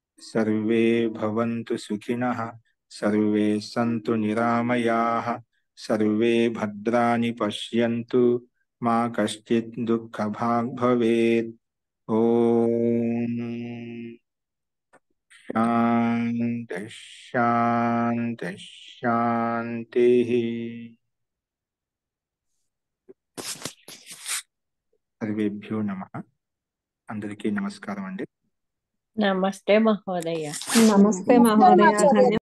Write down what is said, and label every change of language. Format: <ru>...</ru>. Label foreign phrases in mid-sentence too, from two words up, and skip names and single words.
<sa>सर्वे भवन्तु सुखिनः, सर्वे सन्तु निरामयाः, सर्वे भद्राणि पश्यन्तु, मा कश्चित् दुःखभाग् भवेत्। ओम शांति शांति शांति। सर्वेभ्यो नमः।</sa> <te>అందరికీ నమస్కారం అండి।</te> <sa>నమస్తే మహోదయ। నమస్తే మహోదయ, ధన్యవాదాలు।</sa>